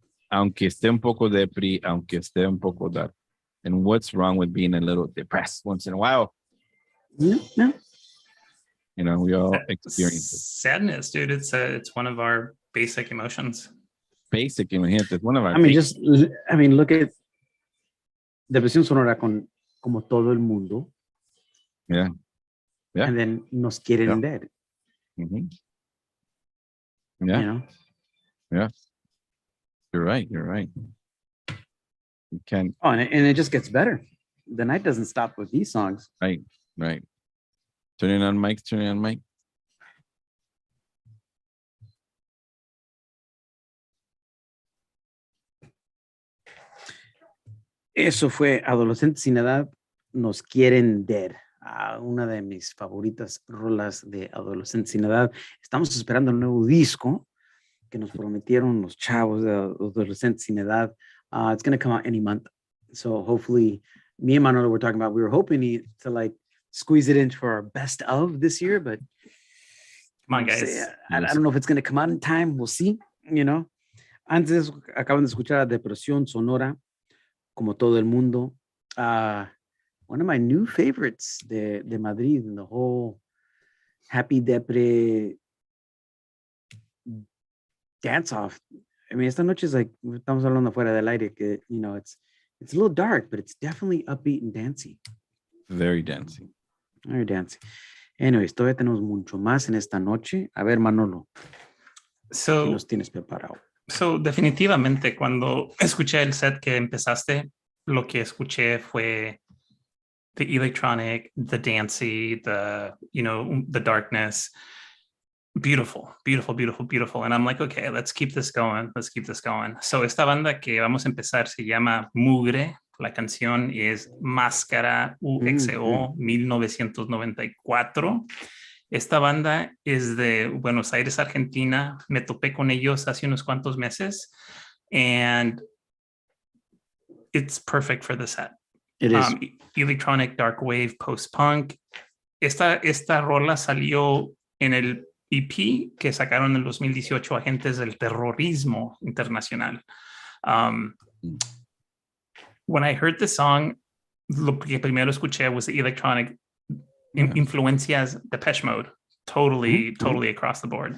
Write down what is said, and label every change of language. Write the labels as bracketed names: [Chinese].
[Spanish] Aunque esté un poco depri, aunque esté un poco dark. [English] And what's wrong with being a little depressed once in a while? No. We all experience it. Sadness, dude. It's one of our basic emotions. Basic emotions. It's one of our. Look at Depresión Sonora como todo el mundo. Yeah. Yeah. And then nos quieren dead. Mm-hmm. Yeah. You know? Yeah. You're right. You can. Oh, and it just gets better. The night doesn't stop with these songs. Right. Turning on mic. [Spanish] Eso fue Adolescentes sin Edad, Nos Quieren Dead. Una de mis favoritas rolas de Adolescentes sin Edad. Estamos esperando el nuevo disco que nos prometieron los chavos de Adolescentes sin Edad. [English] It's going to come out any month. So hopefully, me and Manolo were talking about, we were hoping to like squeeze it into our best of this year, but come on, guys. I don't know if it's going to come out in time. We'll see, you know. [Spanish] Antes acaban de escuchar a Depresión Sonora, Como Todo el Mundo. [English] One of my new favorites de Madrid, and the whole happy depre dance off. I mean, [Spanish] esta noche es [English] like, [Spanish] estamos hablando fuera del aire, que, [English] you know, it's a little dark, but it's definitely upbeat and dancey. Very dancey. Very dancey. [Spanish] Anyways, todavía tenemos mucho más en esta noche. A ver, Manolo, ¿qué nos tienes preparado? So, definitivamente, cuando escuché el set que empezaste, lo que escuché fue [English] the electronic, the dancey, the, you know, the darkness. Beautiful. And I'm like, okay, let's keep this going. [Spanish] So, esta banda que vamos a empezar se llama Mugre. La canción es Máscara UXO 1994. Esta banda es de Buenos Aires, Argentina. Me topé con ellos hace unos cuantos meses. [English] And it's perfect for the set. It is. Electronic, dark wave, post-punk. [Spanish] Esta rola salió en el EP que sacaron en el 2018 Agentes del Terrorismo Internacional. [English] When I heard the song, [Spanish] lo que primero escuché [English] was the electronic influencias Depeche Mode, totally across the board.